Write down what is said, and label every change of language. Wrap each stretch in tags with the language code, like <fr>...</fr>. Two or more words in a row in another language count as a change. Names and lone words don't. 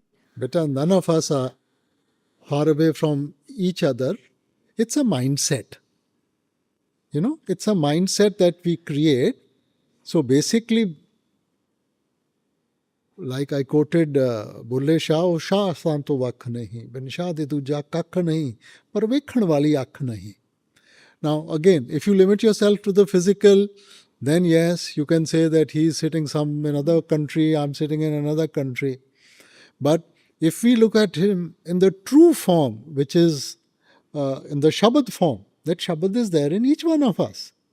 <en>Beta, none of us are far away from each other. It's a mindset. You know, it's a mindset that we create. So basically, like I quoted,</en> <pa>Bulle Shah, ਸ਼ਾਹ ਸੰਤੋ ਵੱਖ ਨਹੀਂ, ਬਿਨ ਸ਼ਾਹ ਦੇ ਤੁਜਾ ਕੱਖ ਨਹੀਂ, ਪਰ ਵੇਖਣ ਵਾਲੀ ਅੱਖ ਨਹੀਂ.</pa> <en>Now again, if you limit yourself to the physical, then yes, you can say that he is sitting in another country, I'm sitting in another country. But if we look at him in the true form, which is in the Shabad form, That Shabad is there in each one of us.</en>